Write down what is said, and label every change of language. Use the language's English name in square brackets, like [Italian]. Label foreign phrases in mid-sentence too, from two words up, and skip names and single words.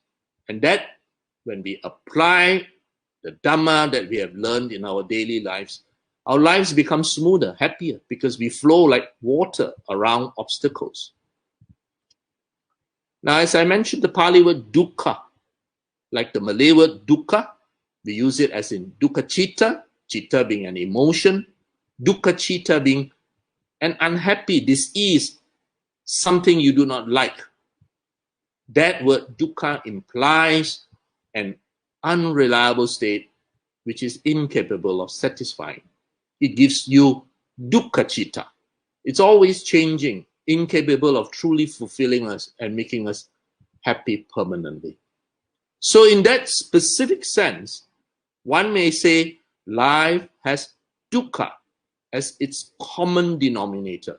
[English] And that, when we apply the Dhamma that we have learned in our daily lives, our lives become smoother, happier, because we flow like water around obstacles. Now, as I mentioned, the Pali word dukkha, like the Malay word dukkha, we use it as in [Malay] dukkha citta, [English] citta being an emotion, [Malay] dukkha citta [English] being an unhappy, disease, something you do not like. That word dukkha implies an unreliable state which is incapable of satisfying. It gives you [Malay] dukkha citta. [English] It's always changing, incapable of truly fulfilling us and making us happy permanently. So in that specific sense, one may say life has dukkha as its common denominator.